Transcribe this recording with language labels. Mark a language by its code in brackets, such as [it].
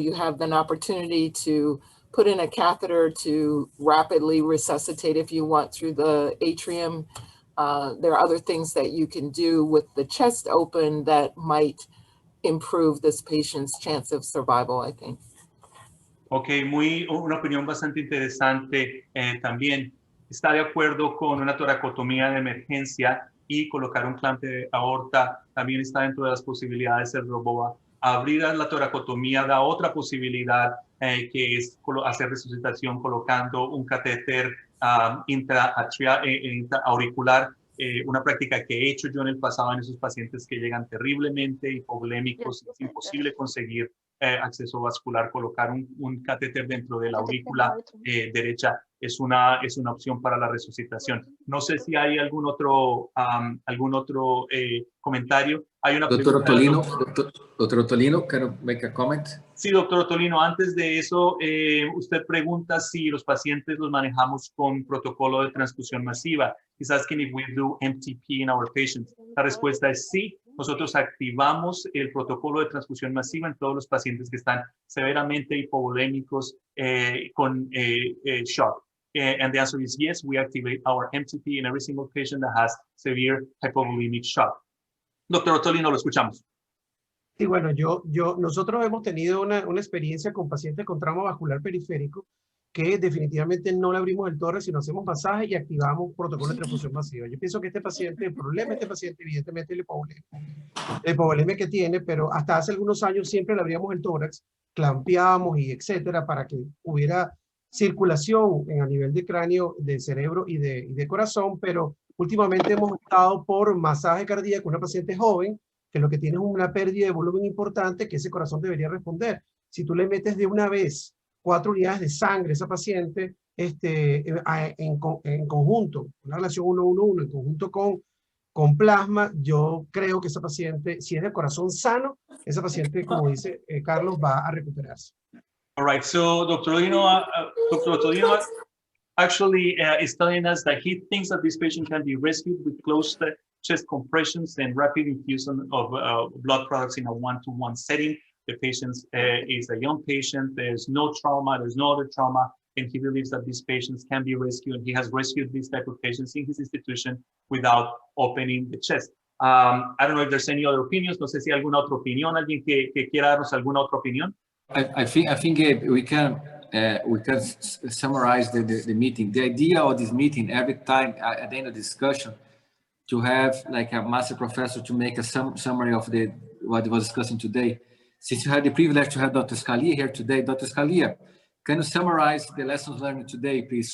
[en] You have an opportunity to put in a catheter to rapidly resuscitate if you want through the atrium. There are other things that you can do with the chest open that might improve this patient's chance of survival, I think. [es] Ok, una opinión bastante interesante también. Está de acuerdo con una toracotomía de emergencia y colocar un clamp de aorta. También está dentro de las posibilidades del Riboa. Abrir la toracotomía da otra posibilidad que es hacer resucitación colocando un catéter intraauricular. Una práctica que he hecho yo en el pasado en esos pacientes que llegan terriblemente hipovolémicos. Es imposible conseguir acceso vascular. Colocar un catéter dentro de la aurícula derecha es una opción para la resucitación. No sé si hay algún otro comentario. Hay una [en] Doctor Ottolino, Doctor Ottolino, can you make a comment? [es] Sí, doctor Ottolino, antes de eso, usted pregunta si los pacientes los manejamos con protocolo de transfusión masiva. [en] He's asking if we do MTP in our patients. [es] La respuesta es sí. Nosotros activamos el protocolo de transfusión masiva en todos los pacientes que están severamente hipovolémicos con shock. [en] And the answer is yes, we activate our MTP in every single patient that has severe hypovolemic shock. [es] Doctor Ottolino, lo escuchamos. Sí, bueno, nosotros hemos tenido una experiencia con pacientes con trauma vascular periférico que definitivamente no le abrimos el tórax, sino hacemos masaje y activamos protocolo de transfusión masiva. Yo pienso que el problema de este paciente, evidentemente, es la hipovolemia que tiene, pero hasta hace algunos años siempre le abríamos el tórax, clampeábamos y etcétera, para que hubiera circulación a nivel de cráneo, de cerebro y de corazón, pero últimamente hemos optado por masaje cardíaco, una paciente joven, que lo que tiene es una pérdida de volumen importante que ese corazón debería responder. Si tú le metes de una vez 4 unidades de sangre a esa paciente en conjunto, una relación 1-1-1 en conjunto con plasma, yo creo que esa paciente, si es de corazón sano, esa paciente, como dice Carlos, va a recuperarse. [en] All right, so Dr. Todino actually is telling us that he thinks that this patient can be rescued with closed chest compressions and rapid infusion of blood products in a one-to-one setting. The patient is a young patient, there's no trauma, there's no other trauma, and he believes that these patients can be rescued, and he has rescued these type of patients in his institution without opening the chest. I don't know if there's any other opinions, [es] no sé si hay alguna otra opinión, alguien que quiera darnos alguna otra opinión. [en] I think we can summarize the meeting. The idea of this meeting every time at the end of the discussion to have like a master professor to make a summary of what was discussing today. Since you had the privilege to have Dr. Scalia here today, Dr. Scalia, can you summarize the lessons learned today, please?